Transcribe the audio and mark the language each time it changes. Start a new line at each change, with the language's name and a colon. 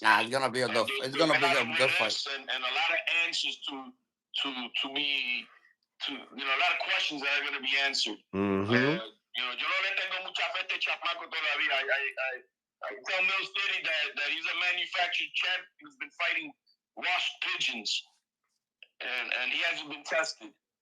English: It's gonna be a good fight. And a lot of answers to me, a lot of questions that are going to be answered. Mm-hmm.
Spanish: Yo no le tengo mucha fe a este chamaco todavía.
English: I tell Mill City that he's a manufactured champ who's been fighting washed pigeons, and he hasn't been tested.